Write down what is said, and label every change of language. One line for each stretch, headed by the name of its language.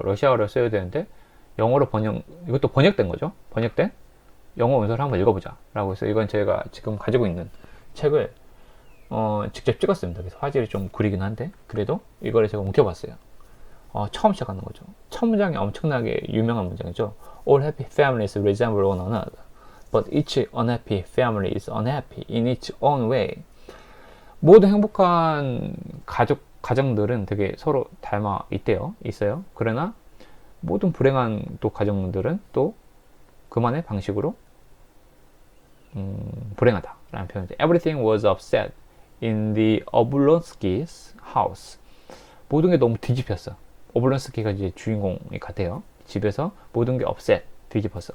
Korean: 러시아어를 써야 되는데 영어로 이것도 번역된 거죠. 번역된 영어 원서를 한번 읽어보자 라고 해서 이건 제가 지금 가지고 있는 책을 직접 찍었습니다. 그래서 화질이 좀 구리긴 한데 그래도 이거를 제가 옮겨봤어요. 처음 시작하는 거죠. 첫 문장이 엄청나게 유명한 문장이죠.
English: All happy families resemble one another, but each unhappy family is unhappy in its own way.
Korean: 모든 행복한 가정들은 되게 서로 있어요. 그러나 모든 불행한 또 가정들은 또 그만의 방식으로 불행하다라는 표현이죠.
English: Everything was upset in the Oblonsky's house.
Korean: 모든 게 너무 뒤집혔어. 오블론스키가 이제 주인공이 같아요. 집에서 모든 게 뒤집었어.